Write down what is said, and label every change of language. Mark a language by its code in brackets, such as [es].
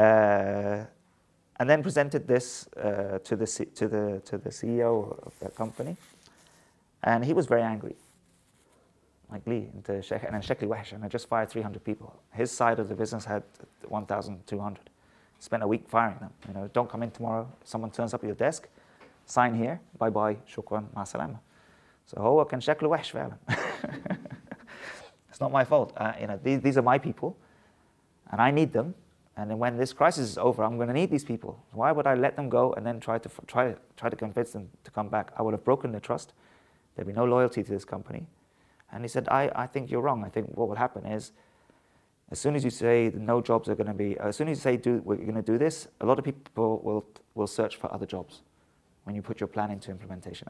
[en] And then presented this to the CEO of that company, and he was very angry. Like Lee, and Shekli Wesh, and I just fired 300 people. His side of the business had 1,200. Spent a week firing them. You know, don't come in tomorrow. Someone turns up at your desk, sign here, bye bye, [ar] shukran, ma salama. So هو كان شكله وحش فعلا. [en] It's not my fault. You know, these are my people, and I need them. And then when this crisis is over, I'm going to need these people. Why would I let them go and then try to convince them to come back? I would have broken their trust. There'd be no loyalty to this company. And he said, I think you're wrong. I think what will happen is, as soon as you say no jobs are going to be, as soon as you say we're going to do this, a lot of people will search for other jobs when you put your plan into implementation.